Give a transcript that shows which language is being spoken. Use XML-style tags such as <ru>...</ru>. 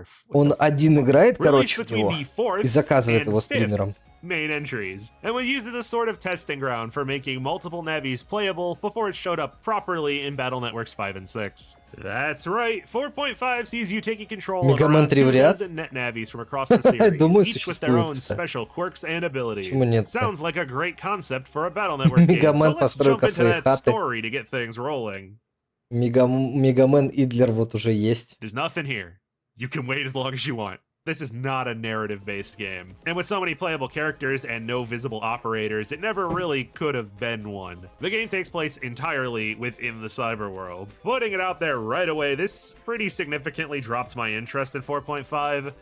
<ru>Он один играет, короче, его и заказывает его стримерам.</ru> <en>Main entries, and was used as a sort of testing ground for making multiple navies playable before it showed up properly in Battle Networks 5 and 6. That's right, 4.5 sees you taking control of around 2 dozen net navies from across the series, each with their own special quirks and abilities. Sounds like a great concept for a Battle Network game, so let's jump into that story to get things rolling.</en> <ru>Мегамен Идлер вот уже есть.</ru> <en>There's nothing here. You can wait as long as you want. This is not a narrative-based game. And with so many playable characters and no visible operators, it never really could have been one. The game takes place entirely within the cyber world. Putting it out there right away, this pretty significantly dropped my interest in 4.5.</en>